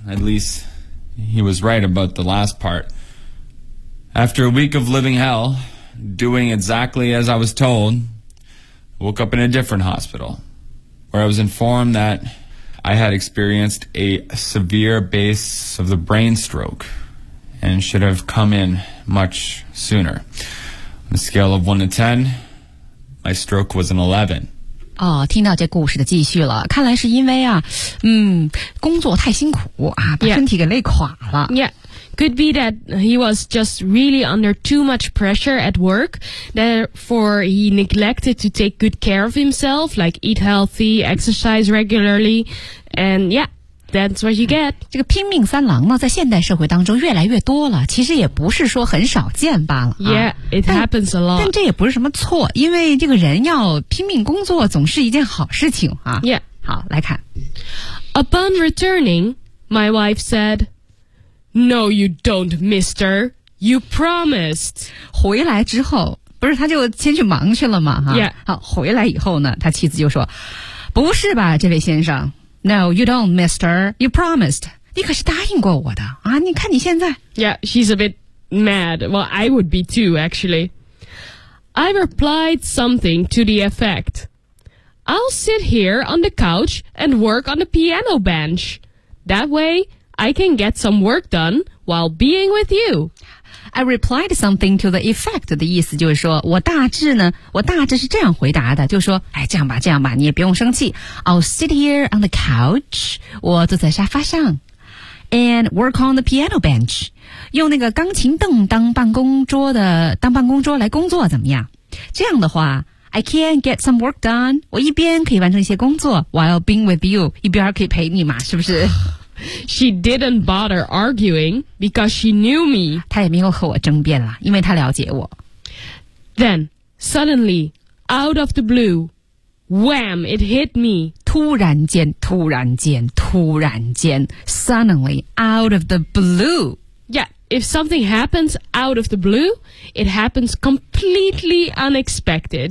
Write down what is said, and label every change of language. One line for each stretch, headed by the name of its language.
English: At least he was right about the last part. After a week of living hell, doing exactly as I was told, I woke up in a different hospital where I was informed that I had experienced a severe case of the brain stroke and should have come in much sooner. On a scale of 1 to 10, my stroke was an 11.
Chinese: 哦，听到这故事的继续了，看来是因为啊，工作太辛苦啊，把身体给累垮了。
English: Yeah. Could be that he was just really under too much pressure at work, therefore he neglected to take good care of himself, like eat healthy, exercise regularly, and yeah. That's what you get.
Chinese: 这个拼命三郎呢，在现代社会当中越来越多了，其实也不是说很少见罢了、啊。
English: Yeah, it happens a lot.
Chinese: 但这也不是什么错，因为这个人要拼命工作总是一件好事情啊。
English: Yeah.
Chinese: 好，来看。
English: Upon returning, my wife said, No, you don't, mister. You promised.
Chinese: 回来之后，不是他就先去忙去了嘛、啊、
English: Yeah.
Chinese: 好，回来以后呢，他妻子就说，不是吧，这位先生。
English: No, you don't, mister. You promised.
Chinese: 你可是答应过我的啊！你看你现在。
English: Yeah, she's a bit mad. Well, I would be too, actually. I replied something to the effect. I'll sit here on the couch and work on the piano bench. That way, I can get some work done while being with you. I replied something to the effect
Chinese: 的意思就是说我大致是这样回答的就是说哎，这样吧你也不用生气
English: I'll sit here on the couch
Chinese: 我坐在沙发上
English: and work on the piano bench
Chinese: 用那个钢琴凳当办公桌来工作怎么样这样的话
English: I can get some work done
Chinese: 我一边可以完成一些工作
English: while being with you
Chinese: 一边可以陪你嘛是不是
English: She didn't bother arguing because she knew me.
Chinese: 她也没有和我争辩了，因为她了解我。
English: Then, suddenly, out of the blue, wham, it hit me.
Chinese: 突然间,
English: suddenly, out of the blue. Yeah, if something happens out of the blue, it happens completely unexpected.